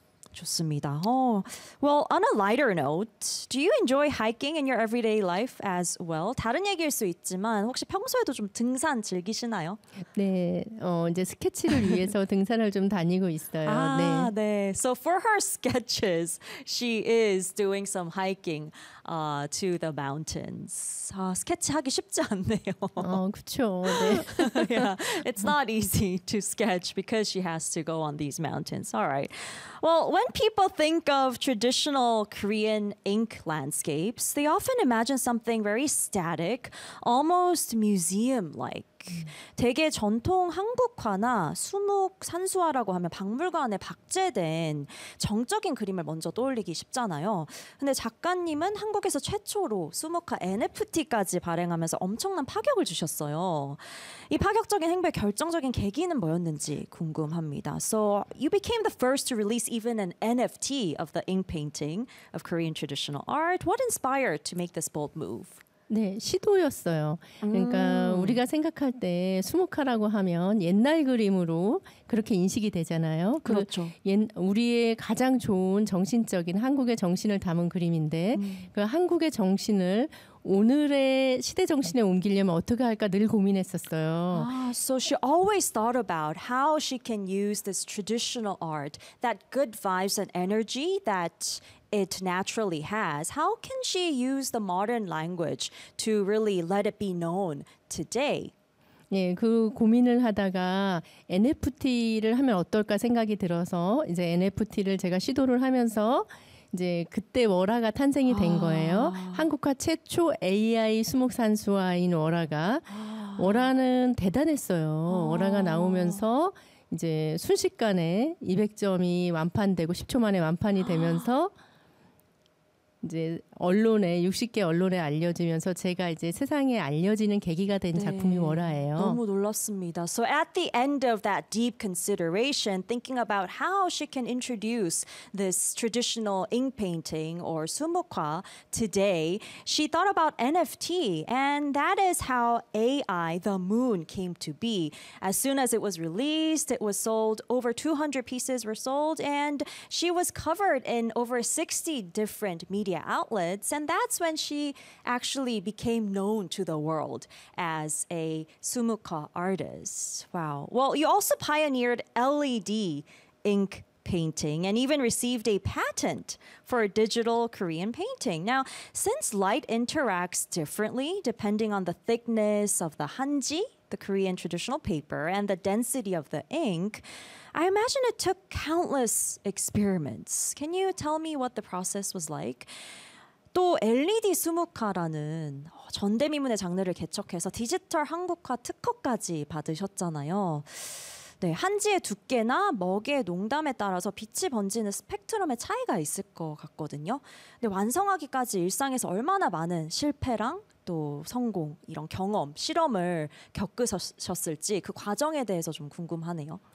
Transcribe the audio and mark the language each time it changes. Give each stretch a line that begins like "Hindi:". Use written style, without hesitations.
Korean: 좋습니다. Oh.
English: Well, on a lighter note, do you enjoy hiking in your everyday life as well?
Korean: 다른 얘기일 수 있지만 혹시 평소에도 좀 등산 즐기시나요? 네, 이제 스케치를 위해서 등산을 좀 다니고 있어요. 아, 네.
English: 네. So for her sketches, she is doing some hiking to the mountains.
Korean: 아, 스케치하기 쉽지 않네요. 그렇죠. 네.
English: Yeah, it's not easy to sketch because she has to go on these mountains. All right. Well, when people think of traditional Korean ink landscapes, they often imagine something very static, almost museum-like.
Korean: 되게 전통 한국화나 수묵 산수화라고 하면 박물관에 박제된 정적인 그림을 먼저 떠올리기 쉽잖아요. 근데 작가님은 한국에서 최초로 수묵화 NFT까지 발행하면서 엄청난 파격을 주셨어요. 이 파격적인 행보의 결정적인 계기는 뭐였는지 궁금합니다.
English: So you became the first to release even an NFT of the ink painting of Korean traditional art. What inspired to make this bold move?
Korean: 네, 시도였어요. 그러니까 우리가 생각할 때 수묵화라고 하면 옛날 그림으로 그렇게 인식이 되잖아요. 그렇죠. 우리의 가장 좋은 정신적인 한국의 정신을 담은 그림인데 그 한국의 정신을 오늘의 시대 정신에 옮기려면 어떻게 할까 늘 고민했었어요.
English: So she always thought about how she can use this traditional art, that good vibes and energy that it naturally has. How can she use the modern language to really let it be known today?
Korean: 예, 그 고민을 하다가 NFT를 하면 어떨까 생각이 들어서 이제 NFT를 제가 시도를 하면서 이제 그때 워라가 탄생이 된 거예요. 한국화 최초 AI 수묵산수화인 워라가 워라는 대단했어요. 워라가 나오면서 이제 순식간에 200점이 완판되고 10초 만에 완판이 되면서 이제 언론에 60개 언론에 알려지면서 제가 이제 세상에 알려지는 계기가 된 네. 작품이 워라예요. 너무 놀랐습니다.
English: So at the end of that deep consideration, thinking about how she can introduce this traditional ink painting or 수묵화 today, she thought about NFT, and that is how AI, the moon, came to be. As soon as it was released, it was sold. Over 200 pieces were sold, and she was covered in over 60 different media outlets, and that's when she actually became known to the world as a 수묵화 artist. Wow. Well, you also pioneered LED ink painting and even received a patent for digital Korean painting. Now, since light interacts differently depending on the thickness of the hanji, the Korean traditional paper, and the density of the ink, I imagine it took countless experiments. Can you tell me what the process was like?
Korean: 또 LED 수묵화라는 전대미문의 장르를 개척해서 디지털 한국화 특허까지 받으셨잖아요. 네, 한지의 두께나 먹의 농담에 따라서 빛이 번지는 스펙트럼의 차이가 있을 것 같거든요. 근데 완성하기까지 일상에서 얼마나 많은 실패랑 또 성공, 이런 경험, 실험을 겪으셨을지 그 과정에 대해서 좀 궁금하네요.